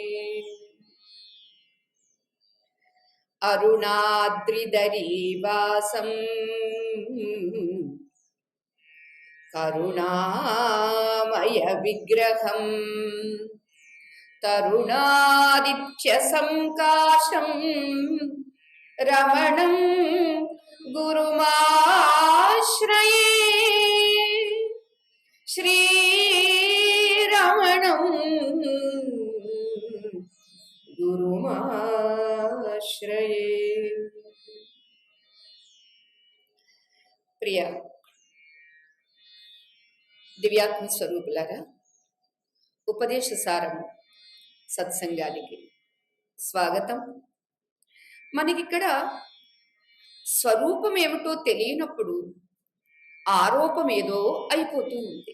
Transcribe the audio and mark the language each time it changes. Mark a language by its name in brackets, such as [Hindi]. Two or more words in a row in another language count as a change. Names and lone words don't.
[Sanskrit] अरुणाद्रिदरीवासं करुणामय विग्रहं तरुणादित्यसंकाशं रमणं गुरुमाश्रये। श्रीरमणं गुरुमाश्रये। [Telugu] ప్రియ దివ్యాత్మ స్వరూపులారా, ఉపదేశ సారం సత్సంగానికి స్వాగతం. మనకిక్కడ స్వరూపం ఏమిటో తెలియనప్పుడు ఆరోపం ఏదో అయిపోతూ ఉంది.